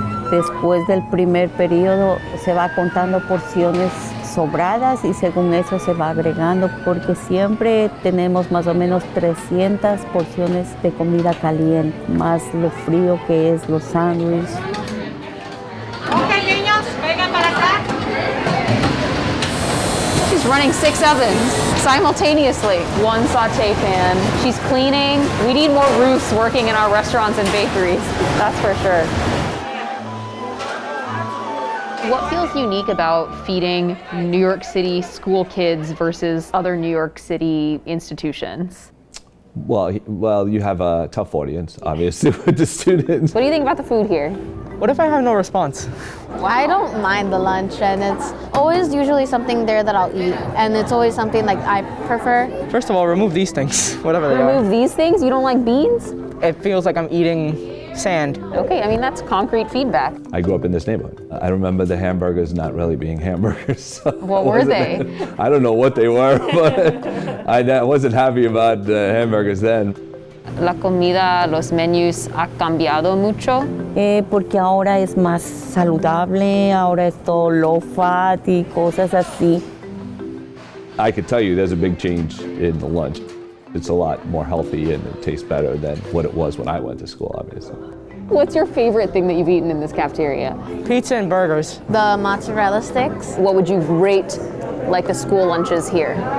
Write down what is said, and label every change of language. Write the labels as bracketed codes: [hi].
[es] Después del primer periodo se va contando porciones sobradas y según eso se va agregando, porque siempre tenemos más o menos 300 porciones de comida caliente, más lo frío que es los sándwiches. Ok, niños, vengan para acá. [en] She's running 6 ovens simultaneously. 1 saute pan. She's cleaning. We need more Ruths working in our restaurants and bakeries. That's for sure. What feels unique about feeding New York City school kids versus other New York City institutions? Well, you have a tough audience, obviously, with the students. What do you think about the food here? What if I have no response? Well, I don't mind the lunch, and it's always usually something there that I'll eat, and it's always something like I prefer. First of all, remove these things, whatever they Remove these things? You don't like beans? are. It feels like I'm eating sand. Okay, I mean, that's concrete feedback. I grew up in this neighborhood. I remember the hamburgers not really being hamburgers. So What were they? I don't know what they were, but I wasn't happy about hamburgers then. [es] La comida, los menús ha cambiado mucho. Porque ahora es más saludable, ahora es todo low fat y cosas así. [en] I could tell you there's a big change in the lunch. It's a lot more healthy and it tastes better than what it was when I went to school, obviously. What's your favorite thing that you've eaten in this cafeteria? Pizza and burgers. The mozzarella sticks. What would you rate like the school lunches here?